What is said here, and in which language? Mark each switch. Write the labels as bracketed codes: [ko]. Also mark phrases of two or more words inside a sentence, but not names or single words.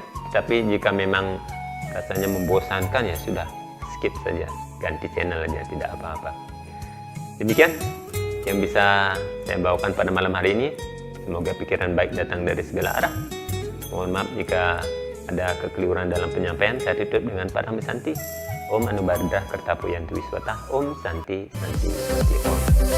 [id] Tapi jika memang rasanya membosankan ya sudah skip saja, ganti channel aja, tidak apa-apa. Demikian yang bisa saya bawakan pada malam hari ini. Semoga pikiran baik datang dari segala arah. Mohon maaf jika ada kekeliruan dalam penyampaian. Saya tutup dengan Padang Santi. [sa] Om Anubhadrah Kertapuyantu Wiswata. Om Santi Santi Santi Om.